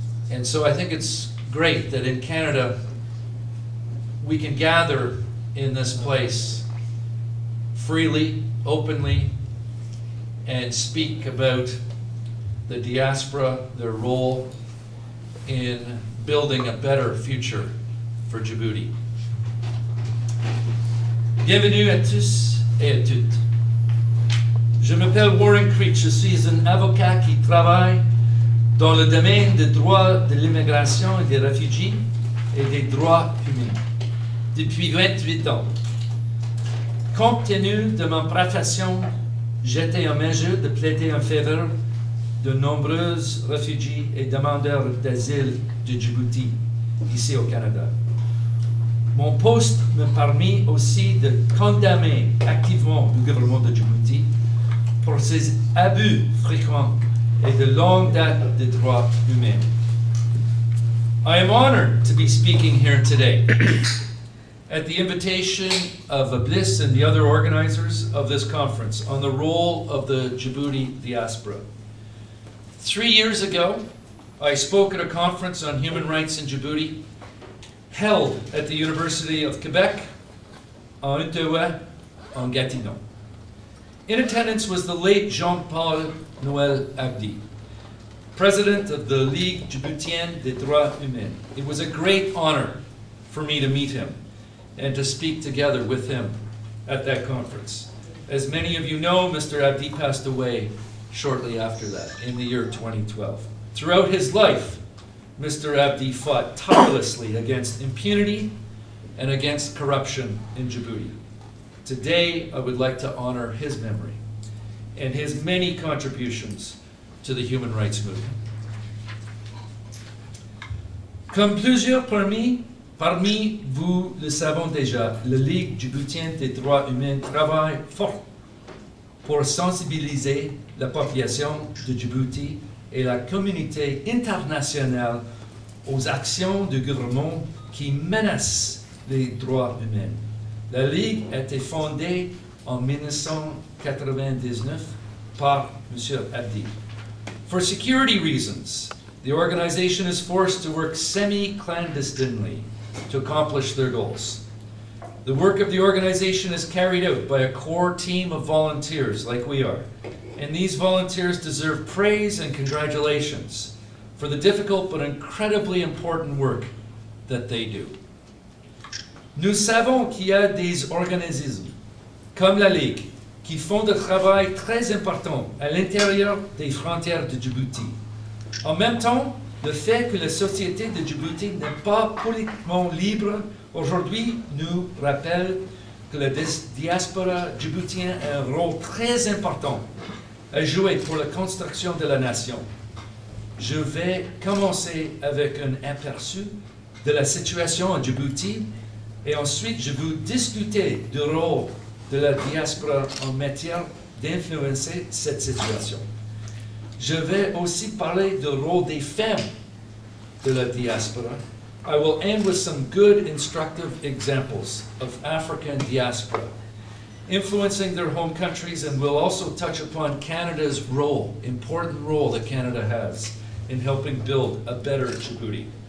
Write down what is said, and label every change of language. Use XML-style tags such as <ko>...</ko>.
<en>And so I think it's great that in Canada we can gather in this place freely, openly, and speak about the diaspora, their role in building a better future for Djibouti.</en> <fr>Bienvenue à tous et à toutes. Je m'appelle Warren Creech, je suis un avocat qui travaille dans le domaine des droits de l'immigration et des réfugiés et des droits humains depuis 28 ans. Compte tenu de ma profession, j'étais en mesure de plaider en faveur de nombreux réfugiés et demandeurs d'asile de Djibouti, ici au Canada. Mon poste me permet aussi de condamner activement le gouvernement de Djibouti pour ses abus fréquents et de longue date des droits humains.</fr> <en>I am honored to be speaking here today at the invitation of Bliss and the other organizers of this conference on the role of the Djibouti diaspora. 3 years ago, I spoke at a conference on human rights in Djibouti held at the University of Quebec,</en> <fr>en Ottawa, en Gatineau.</fr> <en>In attendance was the late Jean-Paul Noël Abdi, president of the Ligue Djiboutienne des Droits Humains. It was a great honor for me to meet him and to speak together with him at that conference. As many of you know, Mr. Abdi passed away shortly after that, in the year 2012. Throughout his life, Mr. Abdi fought tirelessly against impunity and against corruption in Djibouti. Today, I would like to honor his memory and his many contributions to the human rights movement.</en> <fr>Comme plusieurs parmi vous le savons déjà, la Ligue djiboutienne des droits humains travaille fort pour sensibiliser la population de Djibouti et la communauté internationale aux actions du gouvernement qui menacent les droits humains. La Ligue a été fondée en 1999 par M. Abdi.</fr> <en>For security reasons, the organization is forced to work semi-clandestinely to accomplish their goals. The work of the organization is carried out by a core team of volunteers like we are, and these volunteers deserve praise and congratulations for the difficult but incredibly important work that they do.</en> <fr>Nous savons qu'il y a des organismes comme la Ligue qui font un travail très important à l'intérieur des frontières de Djibouti. En même temps, le fait que la société de Djibouti n'est pas politiquement libre aujourd'hui nous rappelle que la diaspora djiboutienne a un rôle très important à jouer pour la construction de la nation. Je vais commencer avec un aperçu de la situation à Djibouti et ensuite je vais discuter du rôle de la diaspora en matière d'influencer cette situation. Je vais aussi parler du rôle des femmes de la diaspora.</fr> <en>I will end with some good instructive examples of African diaspora influencing their home countries, and we'll also touch upon Canada's role, important role that Canada has in helping build a better Djibouti.</en>